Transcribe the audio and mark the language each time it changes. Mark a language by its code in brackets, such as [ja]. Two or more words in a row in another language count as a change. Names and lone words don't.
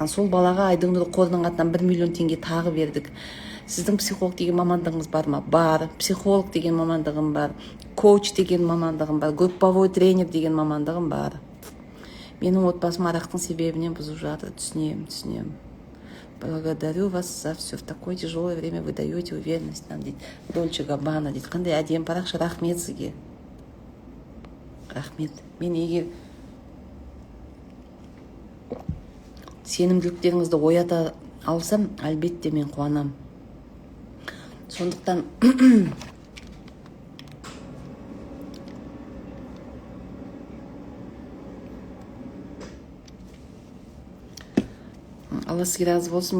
[kk] Сол балаға Айдың нұры қорының атынан 1 миллион теңге тағы бердік. Сіздің психолог деген мамандығыңыз бар ма? Бар. Психолог деген мамандығым бар. Коуч деген мамандығым бар. [ru] Групповой тренер [kk] деген мамандығым бар. Менің отбасым арақтың себебінен бұзып жатыр. Түсінем. [ru] Благодарю вас за все. В такое тяжелое время вы даете уверенность нам, [kk] дейді. Дольче Габбана, дейді. Қандай әдемі парақша, рахмет сізге. Рахмет. Мен егер сенімділіктеріңізді оята алсам, әлбетте мен қуанам. Сондықтан Алла сізге разы болсын.